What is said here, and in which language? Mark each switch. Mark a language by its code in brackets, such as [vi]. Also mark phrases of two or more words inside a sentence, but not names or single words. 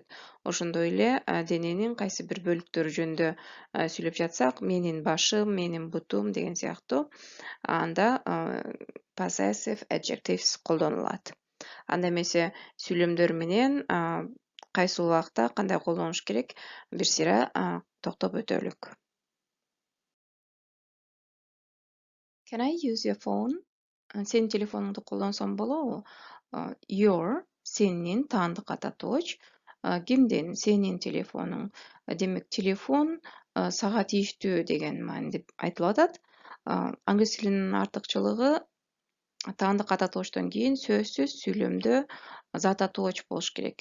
[ky] Ошондой эле дененин кайсы бир бөлүктөрү жөнүндө сүйлөп жатсак, менин башым, менин бутум деген сыяктуу, анда [en] possessive adjectives [ky] колдонулат. Анда эмесе сүйлөмдөр менен кайсы убакта кандай колдонуш керек, бир сыйра токтоп өтөлүк. [en] Can I use your phone? [ky] Сенин телефонуңду колдонсом болобу? Your, сенин таандык ата тооч. Кимдин? Сенин телефонуң. Демек, телефон сага тийиштүү деген мааниде айтылып атат. Англис тилинин артыкчылыгы таандык ата тоочтон кийин сөзсүз сүйлөмдө зат атооч болуш керек.